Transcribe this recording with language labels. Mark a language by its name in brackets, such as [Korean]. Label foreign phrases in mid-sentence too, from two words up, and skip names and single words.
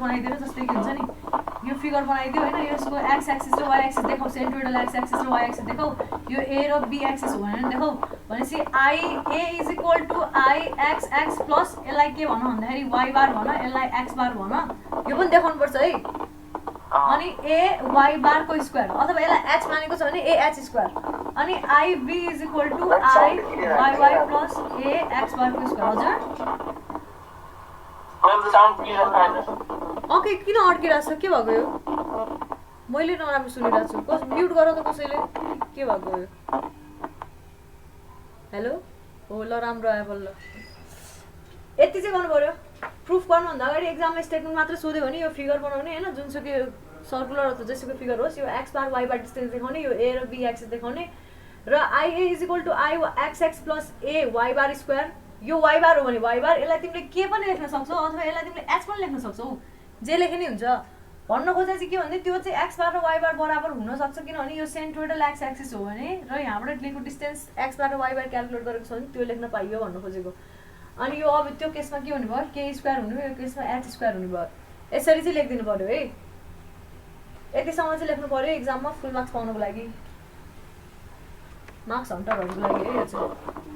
[Nepali] बनाइदिएर जस्तै कि हुन्छ नि यो फिगर बनाइदियो हैन यसको [English] x axis [Nepali] र [English] y axis [Nepali] देखाउ [English] centroidal x axis [Nepali] र [English] y axis [Nepali] देखाउ यो ए र [English] b axis [Nepali] हो भनेर देखाउ भनेपछि [English] I a is equal to I x x plus [Nepali] यसलाई के भन भन्दाखेरि [English] y bar [Nepali] भन यसलाई [English] x bar [Nepali] भन यो पनि देखाउनु पर्छ है अनि [English] a y bar [Nepali] को स्क्वायर अथवा यसलाई एच मानेको छ भने [English] a h square [Nepali] अनि [English] I b is equal to I y y plus a x bar [Nepali] को स्क्वायर हजुर ओके किन अड्किरहेको छ के भएको यो मैले नराम्रो सुनिरहेको छु म्युट गर त कसैले के भएको यो हेलो हो ल राम्रो आयो बल्ल यति चाहिँ गर्नु पर्यो प्रुफ गर्नुभन्दा अगाडि एक्जाममा स्टेटमेन्ट मात्र सोध्यो भने यो फिगर बनाउने हैन जुनसुकै सर्कुलर अथवा जेसुकै फिगर होस् यो [English] x bar y bar distance [Nepali] देखाउने यो ए र [English] b axis [Nepali] देखाउने र [English] I a is equal to I x x plus a y bar square [Nepali] यो [English] y bar [Nepali] हो भने [English] y bar [Nepali] यसलाई तिमीले के पनि लेख्न सक्छौ अथवा यसलाई तिमीले एच पनि लेख्न सक्छौ जे लेखे नि हुन्छ भन्न खोजे चाहिँ के भन्दै त्यो चाहिँ [English] x bar [Nepali] र [English] y bar [Nepali] बराबर हुन सक्छ किनभने यो [English] centroidal x axis [Nepali] हो भने र यहाँबाट लिएको डिस्टेन्स [English] x bar [Nepali] र [English] y bar calculate [Nepali] गरेको छ भने त्यो लेख्न पाइयो भन्न खोजेको अनि यो अब त्यो केसमा के हुने भयो के स्क्वायर हुने भयो यो केसमा [English] h square [Nepali] हुने भयो यसरी चाहिँ लेखिदिनु पर्यो है यतिसम्म चाहिँ लेख्नु पर्यो एक्जाममा [English] full marks [Nepali] पाउनको लागि [English] marks hunters [Nepali] लागि है यो चाहिँ